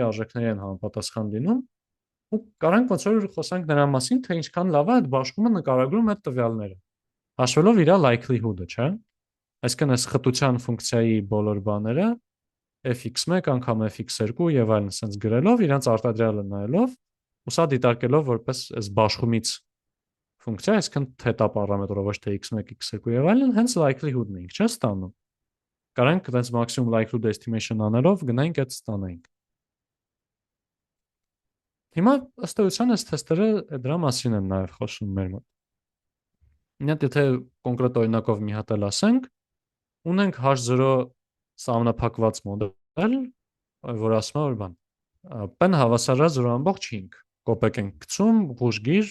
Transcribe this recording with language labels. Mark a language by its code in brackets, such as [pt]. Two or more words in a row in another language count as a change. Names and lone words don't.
[hy] արժեքների են համապատասխան լինում, ու կարանք ոնց որ խոսանք նրա մասին, թե ինչքան լավ է այդ բաշխումը նկարագրում այդ տվյալները, հաշվելով իր likelihood-ը, չէ՞։ Այսինքն այս խտության ֆունկցիայի բոլոր բաները fx1 անգամ fx2 եւ այլն sense գրելով, իրանց արտադրյալը նայելով, ու սա դիտարկելով որպես այս բաշխումից ֆունկցիա, այսինքն թետա պարամետրով ոչ թե x1, x2 եւ այլն, հենց likelihood-ն ենք, չէ՞ ստանում։ Կարանք այդպես [en] maximum likelihood estimation [hy] անելով գնանք այդ ստանանք։ Հիմա ըստ էության այս թեստերը դրա մասին են նաեւ խոսում մեր մոտ։ Մի հատ եթե կոնկրետ օրինակով մի հատ էլ ասենք, ունենք h0 սահմանափակված մոդել, որ ասում է որ բան p-ն հավասար է 0.5, կոպեկ ենք գցում, ղուժգիր